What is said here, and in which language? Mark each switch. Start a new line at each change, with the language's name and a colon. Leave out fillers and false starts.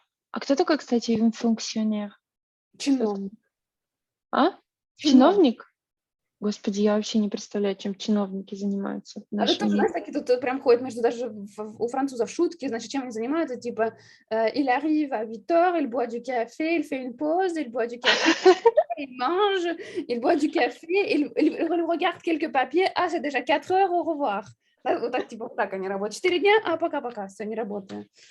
Russian: А кто такой, кстати, функционер? Чиновник. А? Чиновник. Чиновник? Господи, я вообще не представляю, чем чиновники занимаются в А тут нашем тоже, мире. знаешь, такие тут прям ходят между даже у французов шутки, значит, чем они занимаются, типа,
French: il arrive à 8 heures, il boit du café, il fait une pause, il boit du café, il mange, il boit du café, il regarde quelques papiers, ah, c'est déjà 4 heures, au revoir.
Russian: Вот так, типа, вот так они работают. 4 дня, а пока-пока, все, не работаю.